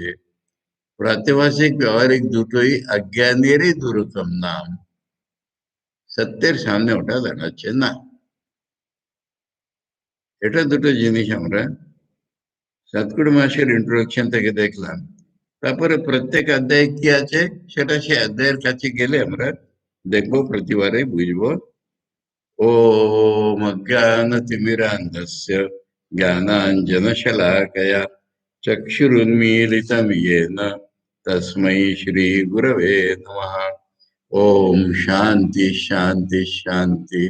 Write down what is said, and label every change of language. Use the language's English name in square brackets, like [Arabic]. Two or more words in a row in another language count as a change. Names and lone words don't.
[Bangla] প্রাতিভাষিক ব্যবহারিক দুটোই অজ্ঞানেরই দুরকম নাম, সত্যের সামনে ওটা দাঁড়াচ্ছে না। এটা দুটো জিনিস আমরা সতগুরু মাসের ইন্ট্রোডাকশন থেকে দেখলাম, তারপরে প্রত্যেক অধ্যায় কি আছে সেটা সে অধ্যায়ের কাছে গেলে আমরা দেখবো, প্রতিবারে বুঝবো। [Sanskrit] ओम अज्ञानतिमिरान्धस्य ज्ञानाञ्जनशलाकया चक्षुरुन्मीलितं येन तस्मै श्रीगुरवे नमः। ओम शांति शांति शांति।